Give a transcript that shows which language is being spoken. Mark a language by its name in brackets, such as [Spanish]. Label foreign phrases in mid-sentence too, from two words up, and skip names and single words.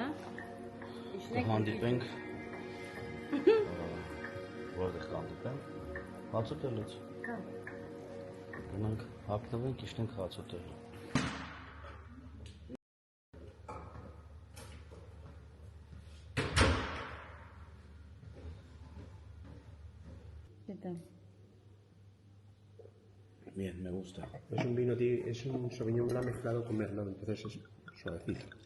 [Armenian] հանդիպենք որտեղ կհանդիպենք հացուտելից գնանք հագնվենք իջնենք հացուտել [Spanish] Bien, me gusta. Es un vino, es un Sauvignon Blanc mezclado con Merlot, entonces es suavecito.